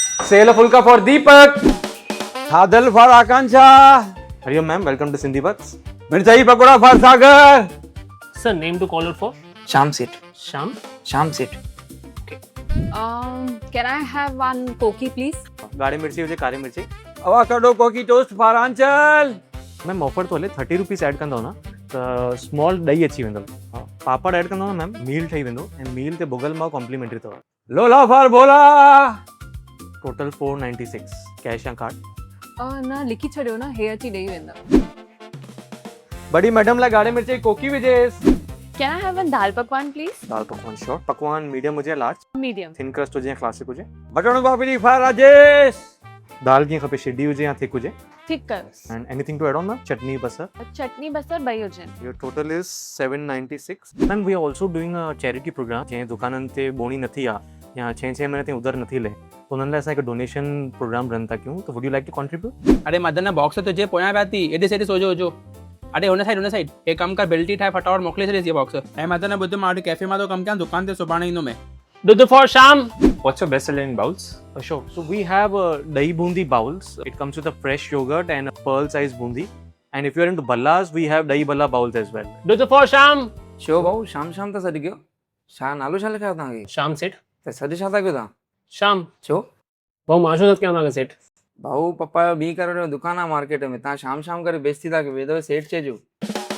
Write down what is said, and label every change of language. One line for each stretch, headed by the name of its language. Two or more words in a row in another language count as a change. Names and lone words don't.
English: Sela Fulka for Deepak. Thadal for Akansha. Hariom ma'am, welcome to Sindhi Bucks. Mirchai Pakoda for Sagar. Sir, name to call it for? Sham Sit. Sham? Sham Sit. Can I have one Koki, please?
Sindhi: गाढ़ी मिर्ची हुजे कारी मिर्ची.
English: Avocado Koki Toast for Anchal.
Sindhi: मैम ऑफर तो हले 30
English: rupees add
Sindhi: कंदो ना त स्मॉल ॾही अची वेंदो. पापड़ ऐड कंदो ना
English: ma'am meal
Sindhi: ठही वेंदो ऐं मील ते भुगल माओ कॉम्प्लीमेंट्री अथव.
English: Lola for Bola. total 496 cash या कार्ड.
Sindhi: ना लिखी छड़ियो ना हे अची ॾेई वेंदा. बड़ी मैडम लाइ गाढ़ी मिर्ची कोकी विझेस.
English: Can I have one दाल पकवान, please? दाल पकवान श्योर.
Sindhi: पकवान मीडियम हुजे लार्ज.
English: Medium. thin crust
Sindhi: हुजे या क्लासिक हुजे.
English: Button Babidi for Rajesh.
Sindhi: दाल कीअं खपे शिडी हुजे या थिक हुजे. ठीक कर.
English: and anything to add on ma'am
Sindhi: चटनी बसर. चटनी बसर ॿई हुजनि.
English: Your total is 796. Ma'am, we are also doing a charity program.
Sindhi: जंहिं दुकाननि ते बोणी नथी आहे या 6 महीने ताईं उधर नथी ले त उन्हनि लाइ असां हिकु
English: donation program run
Sindhi: था कयूं.
English: त would you like to contribute?
Sindhi: अरे मदन बॉक्स तो तुझे पोयां पिया थी एॾे सेॾे सोजो हुजो. अरे हुन साइड हे कम कर बिल्टी ठाहे फटाफट मोकिले छॾेसि इहे बॉक्स. ऐं मदन ॿुध मां अॼु कैफे मां थो कमु कयां दुकान ते सुभाणे ईंदो मैं.
English: Dudu for Sham. What's your best selling bowls? Sure. So we have dahi bundi bowls. It comes with a fresh yogurt and a pearl sized bundi. And if you're into ballas, we have dahi balla bowls as well. Dudu for Sham.
Sindhi: छो भाऊ शाम शाम त सॾ गयो. छा नालो छा लिखायो तव्हांखे? Sham set. त सॾ छा था कयो तव्हां? Sham. छो? भाऊ माशो नथ कयां तव्हांखे सेट. भाऊ पप्पा जो 2 करोड़ जो दुकान आहे मार्केट में तव्हां शाम शाम करे बेइज्जती था कयो. वेदव सेठ चइजो.